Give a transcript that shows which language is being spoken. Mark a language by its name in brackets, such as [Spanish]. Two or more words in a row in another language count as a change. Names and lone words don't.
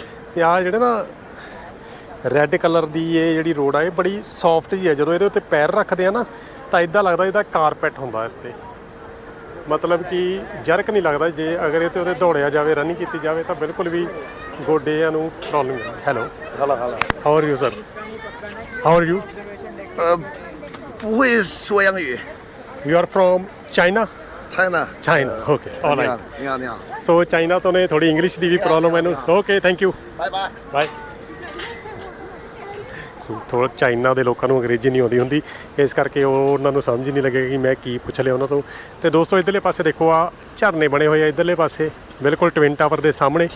[Punjabi] ਅਤੇ ਆਹ ਜਿਹੜੇ ਨਾ [English] red colour [Punjabi] ਦੀ ਇਹ ਜਿਹੜੀ ਰੋਡ ਆ, ਇਹ ਬੜੀ ਸੌਫਟ ਜਿਹੀ ਹੈ। ਜਦੋਂ ਇਹਦੇ ਉੱਤੇ ਪੈਰ ਰੱਖਦੇ ਆ ਨਾ, ਤਾਂ ਇੱਦਾਂ ਲੱਗਦਾ ਇਹਦਾ ਕਾਰਪੈਟ ਹੁੰਦਾ ਇੱਥੇ, ਮਤਲਬ ਕਿ ਜਰਕ ਨਹੀਂ ਲੱਗਦਾ। ਜੇ ਅਗਰ ਇਹ 'ਤੇ ਉਹਦੇ ਦੌੜਿਆ ਜਾਵੇ, ਰਨਿੰਗ ਕੀਤੀ ਜਾਵੇ, ਤਾਂ ਬਿਲਕੁਲ ਵੀ ਗੋਡਿਆਂ ਨੂੰ ਪ੍ਰੋਬਲਮ ਨਹੀਂ। [English] Hello, how are you sir? How are you? [Chinese] 不会说洋语。 [English] You are from China? China。 China, okay. All [Chinese] 你好 [English] right. [Chinese] 你好你好。 [Punjabi] ਸੋ ਚਾਈਨਾ ਤੋਂ ਨੇ, ਥੋੜੀ ਇੰਗਲਿਸ਼ ਦੀ ਵੀ ਪ੍ਰੋਬਲਮ ਮੈਨੂੰ। [English] Okay, thank you, [Chinese] 拜拜。 [English] ਬਾਏ। [Punjabi] ਥੋੜ੍ਹਾ ਚਾਈਨਾ ਦੇ ਲੋਕਾਂ ਨੂੰ ਅੰਗਰੇਜ਼ੀ ਨਹੀਂ ਆਉਂਦੀ ਹੁੰਦੀ, ਇਸ ਕਰਕੇ ਉਹਨਾਂ ਨੂੰ ਸਮਝ ਨਹੀਂ ਲੱਗੇਗਾ ਕਿ ਮੈਂ ਕੀ ਪੁੱਛ ਲਿਆ ਉਹਨਾਂ ਤੋਂ। ਅਤੇ ਦੋਸਤੋ ਇੱਧਰਲੇ ਪਾਸੇ ਦੇਖੋ ਆ ਝਰਨੇ ਬਣੇ ਹੋਏ ਆ ਇੱਧਰਲੇ ਪਾਸੇ, ਬਿਲਕੁਲ ਟਵਿਨ ਟਾਵਰ ਦੇ ਸਾਹਮਣੇ।